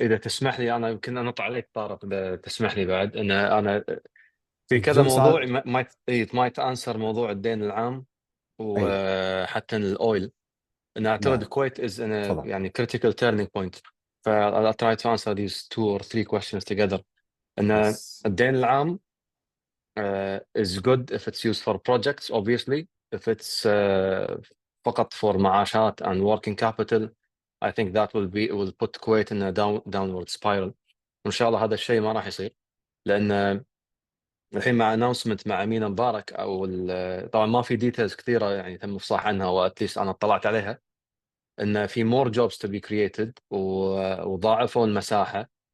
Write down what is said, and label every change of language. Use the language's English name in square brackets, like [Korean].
[Arabic] اذا تسمح لي، انا يمكن انط عليك طارق، اذا تسمح لي بعد. انا في كذا موضوع [English] might answer [Arabic] موضوع الدين العام وحتى الاويل. انا اعتقد الكويت از يعني [English] critical turning point. I'll try to answer these 2 or 3 questions together. [Arabic] ان الدين العام [English] is good if it's used for projects, obviously. If it's [Arabic] فقط [English] for معاشات and working capital, I think that will put Kuwait in a downward spiral. [Arabic] وإن شاء الله هذا الشيء ما راح يصير، لأن الحين مع announcement مع أمينة مبارك طبعا ما في details كثيرة يعني تم إفصاح عنها، وأتليست أنا اطلعت عليها، إن في [English] more jobs to be created [Arabic] وضاعفوا المساحة.